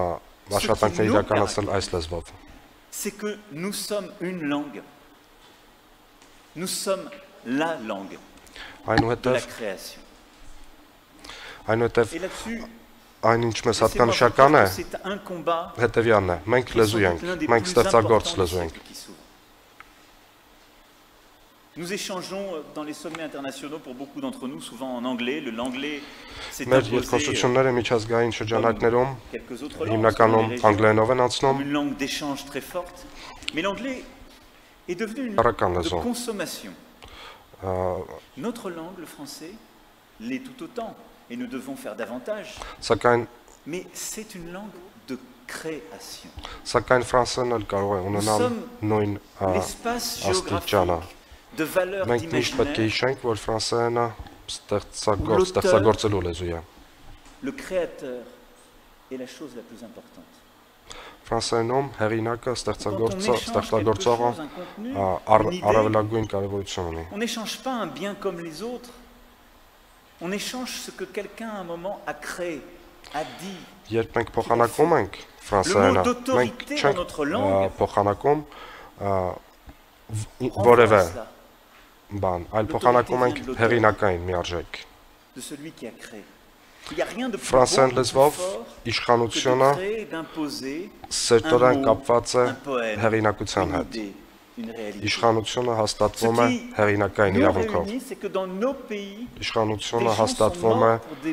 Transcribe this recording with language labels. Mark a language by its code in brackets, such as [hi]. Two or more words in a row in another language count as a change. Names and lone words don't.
[fr] Ensuite, c'est que nous sommes une langue Nous sommes la langue de la création. Et là-dessus, c'est un combat [hy] մենք լեզու ենք, մենք ստեղծագործ լեզու ենք։ [fr] Nous échangeons dans les sommets internationaux pour beaucoup d'entre nous, souvent en anglais. L'anglais s'est [hy] Մեր [fr] imposé [hy] երկխոսությունները միջազգային շրջանակներում հիմնականում անգլերենով են անցնում, [fr] une langue d'échange très forte. Mais l'anglais est devenu une langue de consommation. Notre langue, le français, l'est tout autant. Et nous devons faire davantage. Mais c'est une langue de création. Nous sommes l'espace géographique de valeurs d'imaginaire où l'auteur, le créateur est la chose la plus importante. [hy] Ֆրանսերենում հեղինակը, ստեղծագործողը առավելագույն կարևորություն ունի։ [fr] On n'échange pas un bien comme les autres. On échange ce que quelqu'un à un moment a créé, a dit. [hy] Երբ մենք փոխանակում ենք ֆրանսերենը, մենք չենք փոխանակում որևէ բան, այլ փոխանակում ենք հեղինակային միարժեք։ Ֆրանսերեն լեզվով իշխանությունը սերտորեն կապված է հեղինակության հետ։ Իշխանությունը հաստատվում է հեղինակային իրավունքով։ Իշխանությունը հաստատվում է